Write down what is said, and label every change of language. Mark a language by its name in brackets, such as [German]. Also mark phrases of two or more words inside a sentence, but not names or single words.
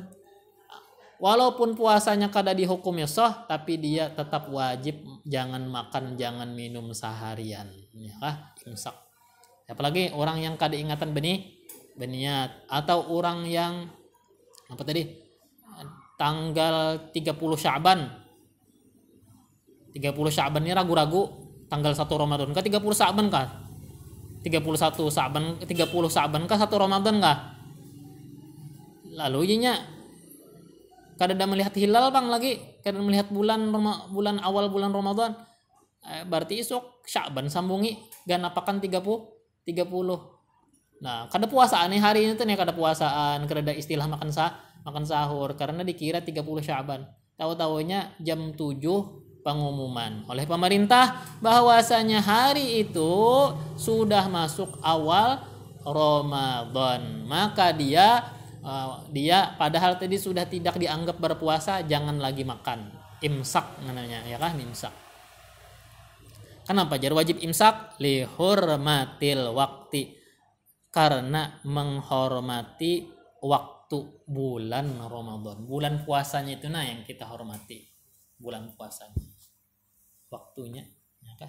[Banjar] Walaupun puasanya kada dihukumi sah, tapi dia tetap wajib jangan makan, jangan minum seharian. Ya kah? Imsak. Apalagi orang yang kada ingatan beniat, atau orang yang apa tadi? Tanggal 30 Sya'ban. 30 Sya'ban ini ragu-ragu tanggal 1 Ramadan kah 30 Sya'ban kah? 30 Sya'ban kah 1 Ramadan kah? Lalu inya kada ada melihat hilal bang lagi, kada melihat bulan awal bulan Ramadan. Berarti esok Sya'ban sambungi ganapakan 30. Nah, kada puasaan nih hari ini tuh nih, kada puasaan, kada ada istilah makan sahur karena dikira 30 Sya'ban. [Indonesian] Tahu-tahunya jam 7 pengumuman oleh pemerintah bahwasanya hari itu sudah masuk awal Ramadan. Maka dia padahal tadi sudah tidak dianggap berpuasa, jangan lagi makan. Imsak namanya, [Banjar] ya kah? Imsak. Kenapa jar wajib imsak? [Arabic] لحرمة الوقت, [Indonesian] karena menghormati waktu bulan Ramadan. Bulan puasanya itu yang kita hormati. Bulan puasanya. Waktunya, ya kan?